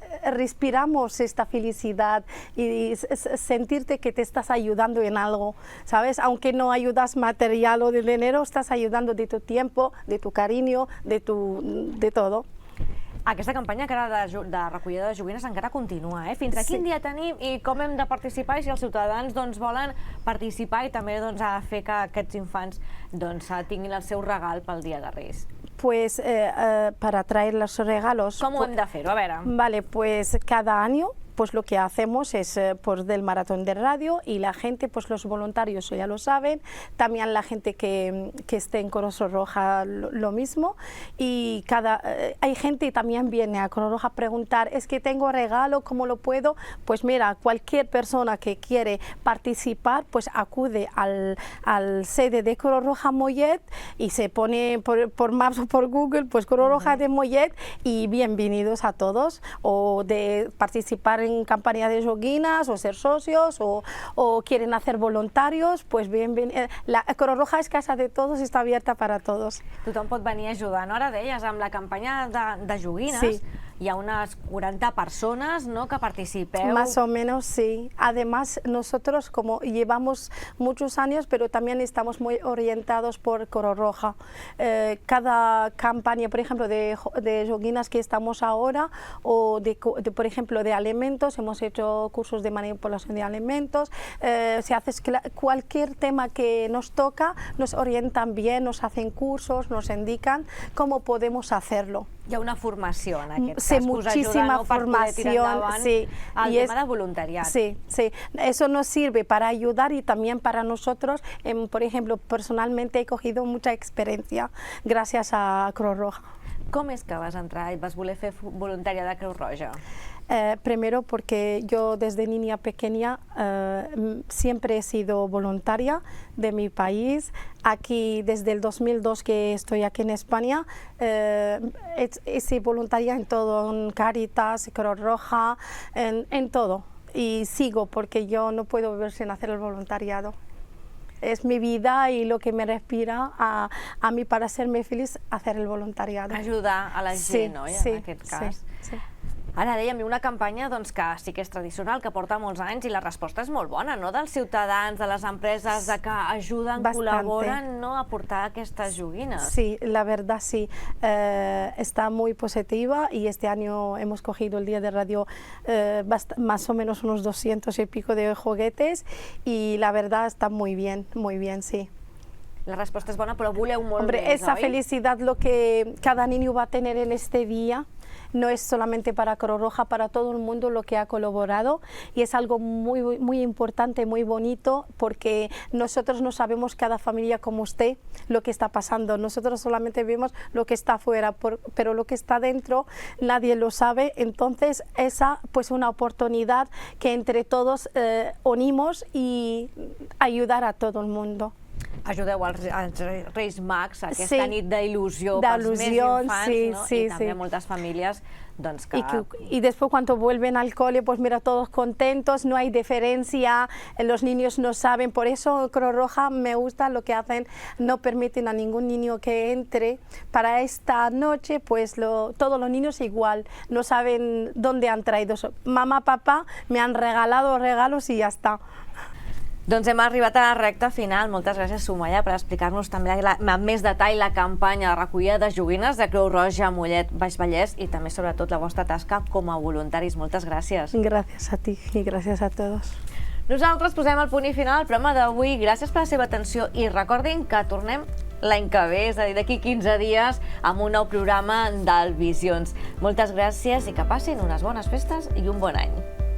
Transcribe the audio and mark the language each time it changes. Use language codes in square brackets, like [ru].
[es] respiramos esta felicidad y sentirte que te estás ayudando en algo, ¿sabes? Aunque no ayudas material o de dinero, estás ayudando de tu tiempo, de tu cariño, de todo. [ca] Aquesta campanya de recollida de joguines encara continua, eh? Fins a quin dia tenim i com hem de participar, i si els ciutadans volen participar i també fer que aquests infants tinguin el seu regal pel Dia de Reis? [es] Pues para traer los regalos... [ca] ¿Cómo hem de fer-ho? A veure. [es] Vale, pues cada año pues lo que hacemos es pues del maratón de radio, y la gente, pues los voluntarios ya lo saben, también la gente que esté en Cruz Roja lo mismo, y hay gente que también viene a Cruz Roja a preguntar, es que tengo regalo, ¿cómo lo puedo? Pues mira, cualquier persona que quiere participar, pues acude al sede de Cruz Roja Mollet y se pone por Maps o por Google, pues Cruz Roja de Mollet, y bienvenidos a todos, o de participar en campaña de joguines o ser socios o quieren hacer voluntarios, pues bienvenidos. La Cruz Roja es casa de todos y está abierta para todos. [ca] Tothom pot venir a ajudar, no? Ara deies, amb la campanya de joguines, [es] sí. [ca] Hi ha [es] unas 40 personas, [ca] ¿no?, que participeu. [es] Más o menos, sí. Además, nosotros como llevamos muchos años, pero también estamos muy orientados por Cruz Roja. Cada campaña, por ejemplo, de joguines que estamos ahora, o por ejemplo, de alimentos, hemos hecho cursos de manipulación de alimentos. Si haces cualquier tema que nos toca, nos orientan bien, nos hacen cursos, nos indican cómo podemos hacerlo. [ca] Hi ha una formació en aquest cas, [es] sí, muchísima formación, sí. [ca] El tema de voluntariat. [es] Sí, sí. Eso nos sirve para ayudar y también para nosotros. Por ejemplo, personalmente he cogido mucha experiencia gracias a Cruz Roja. [ca] Com és que vas entrar i vas voler fer voluntària de Creu Roja? [es] Primero porque yo desde niña pequeña siempre he sido voluntaria de mi país. Aquí desde el 2002 que estoy aquí en España, he sido voluntaria en todo, en Cáritas, Cruz Roja, en todo. Y sigo porque yo no puedo vivir sin hacer el voluntariado. Es mi vida y lo que me respira a mí para hacerme feliz, hacer el voluntariado. [ca] Ajudar a la gent, no? [es] Sí, [ca] en aquest cas. [es] Sí. [ca] Ara dèiem, una campanya que sí que és tradicional, que porta molts anys, i la resposta és molt bona, no?, dels ciutadans, de les empreses, de que ajuden, col·laboren, no?, a portar aquestes joguines. [es] Sí, la verdad sí, está muy positiva, y este año hemos cogido el día de radio más o menos unos 200 y pico de juguetes, y la verdad está muy bien, sí. La respuesta es buena, pero [ca] voleu molt [es] Hombre, [ca] més, [es] esa [ca] oi? [es] felicidad, lo que cada niño va a tener en este día, no es solamente para Cruz Roja, para todo el mundo lo que ha colaborado, y es algo muy, muy importante, muy bonito, porque nosotros no sabemos, cada familia como usted, lo que está pasando. Nosotros solamente vemos lo que está afuera, pero lo que está dentro nadie lo sabe. Entonces esa pues una oportunidad que entre todos unimos y ayudar a todo el mundo. [ca] Ajudeu als Reis Mags, aquesta nit d'il·lusió pels més infants, no? I també a moltes famílies que... [es] Y después cuando vuelven al cole, pues mira, todos contentos, no hay diferencia, los niños no saben, por eso Cruz Roja me gusta lo que hacen, no permiten a ningún niño que entre. Para esta noche, pues todos los niños igual, no saben dónde han traído. Mamá, papá, me han regalado regalos y ya está. [ca] Doncs hem arribat a la recta final. Moltes gràcies, Sumaya, per explicar-nos també amb més detall la campanya de recollida de joguines de Creu Roja, Mollet, Baix Vallès, i també sobretot la vostra tasca com a voluntaris. Moltes gràcies. Gràcies a ti i gràcies a tots. Nosaltres posem el punt i final al programa d'avui. Gràcies per la seva atenció i recordin que tornem l'any que ve, és a dir, d'aquí 15 dies, amb un nou programa del Visions. Moltes gràcies i que passin unes bones festes i un bon any.